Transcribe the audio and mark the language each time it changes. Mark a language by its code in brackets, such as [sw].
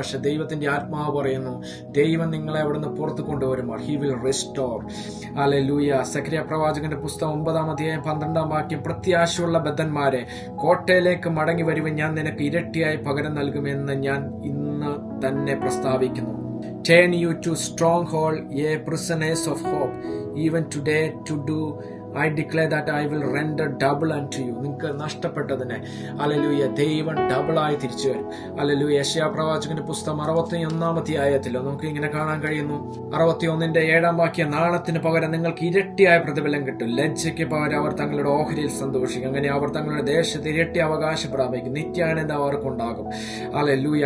[ml] പക്ഷെ ദൈവത്തിന്റെ ആത്മാവ് പറയുന്നു, ദൈവം നിങ്ങളെ അവിടുന്ന് പുറത്ത് കൊണ്ടുവരുമ്പോൾ [en] He will restore. [ml] Hallelujah. Zacharia പ്രവാചകന്റെ പുസ്തകം 9-ാം അധ്യായം 12-ാം വാക്യം, പ്രത്യാശയുള്ള ബദ്ധന്മാരെ കോട്ടയിലേക്ക് മടങ്ങി വരുവാൻ ഞാൻ നിനക്ക് ഇരട്ടിയായി പകരം നൽകുമെന്ന് ഞാൻ ഇന്ന് തന്നെ പ്രസ്താവിക്കുന്നു. [en] Turn you to stronghold, ye prisoners of hope. Even today to do I declare that I will render double unto you. [ml] നിങ്ങൾക്ക് നഷ്ടപ്പെട്ടതിനെ ഹല്ലേലൂയ ദൈവം ഡബിളായി തിരിച്ചു വരും. ഹല്ലേലൂയ. യെശയ്യാ പ്രവാചകന്റെ പുസ്തകം 61-ാം അധ്യായത്തിൽ നമുക്ക് ഇങ്ങനെ കാണാൻ കഴിയുന്നു. 61-ന്റെ 7-ാം വാക്യം, നാണത്തിന് പകരം നിങ്ങൾക്ക് ഇരട്ടിയായ പ്രതിഫലം കിട്ടും, ലജ്ജയ്ക്ക് പകരം അവർ തങ്ങളുടെ ഓഹരിയിൽ സന്തോഷിക്കും. അങ്ങനെ അവർ തങ്ങളുടെ ദേശത്ത് ഇരട്ടി അവകാശം പ്രാപിക്കും, നിത്യാനന്ദം അവർക്കുണ്ടാകും. ഹല്ലേലൂയ.